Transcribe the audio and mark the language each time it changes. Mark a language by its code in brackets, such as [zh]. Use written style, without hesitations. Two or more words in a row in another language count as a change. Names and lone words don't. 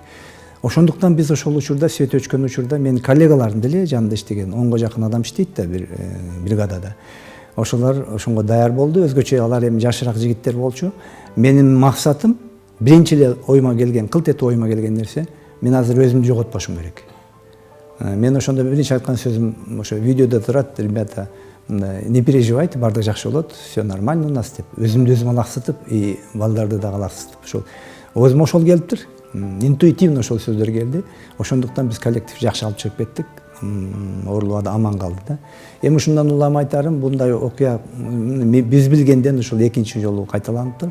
[ky] Ошондуктан биз ошол учурда, свет өчкөн учурда, менин коллегаларым деле жанында иштеген 10го жакын адам иштейт да бир бригадада. Ошолор ошонго даяр болду. Өзгөчө алар эми жашыраак жигиттер болчу. Менин максатым биринчи эле оюма келген, кылт этип оюма келген нерсе, мен азыр өзүмдү жоготпошум керек. Мен ошондо биринчи айткан сөзүм ошо видеодо турат, [ru] ребята, не переживайте, [ky] бардыгы жакшы болот, [ru] все нормально у нас деп. [ky] Өзүмдү өзүм алаксытып, и балдарды да алаксытып, ошол өзүмө ошол келиптир. Интуитивно ошол сөздөр келди. Ошондуктан биз коллектив жакшы алып чыгып кеттик. Ооруларда аман калды да. Эми ушундан улам айтарым, мындай окуя биз билгенден ушул экинчи жолу кайталаныптыр.